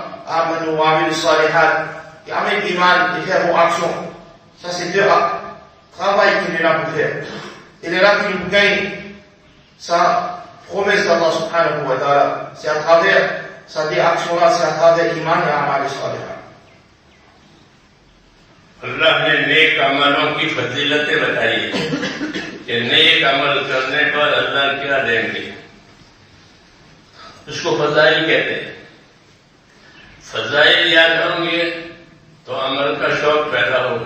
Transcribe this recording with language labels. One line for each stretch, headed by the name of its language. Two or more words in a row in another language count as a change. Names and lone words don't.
Arabic: آمنوا و عملوا الصالحات.
French: Et amène l'iman et faire bonnes actions. Ça c'est deux travail qu'il est là pour faire. Il est là pour nous gagner sa promesse d'
Arabic: الله سبحانه وتعالى.
French: C'est à travers sa action là, c'est à travers l'iman et
Arabic: عمل صالحات.
Urdu: اللہ نے نیک عملوں کی فضیلتیں بتائی ہیں کہ نیک عمل کرنے پر اللہ کیا دیں گے. اس کو فضائل کہتے ہیں. فضائل یاد ہوں گے تو عمل کا شوق پیدا ہوگا.